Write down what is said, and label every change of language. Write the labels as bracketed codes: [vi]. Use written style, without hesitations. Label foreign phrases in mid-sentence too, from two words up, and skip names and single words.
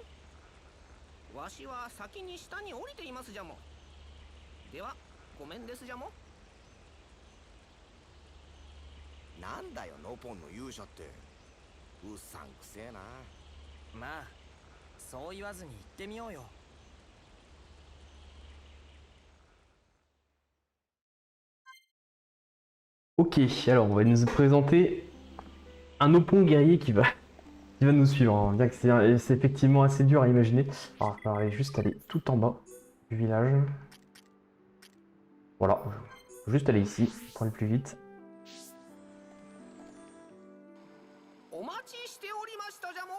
[ja] わしは先に下に降りていますじゃも。ではごめんですじゃも。なんだよノポンの勇者って。うっさんくせえな。まあそう言わずに行ってみようよ。 [fr] Ok, alors on va nous présenter un Opon guerrier qui va nous suivre, hein. Bien que c'est effectivement assez dur à imaginer. Alors il va falloir juste aller tout en bas du village. Voilà, juste aller ici pour aller plus vite. [ja] お待ちしておりましたじゃも。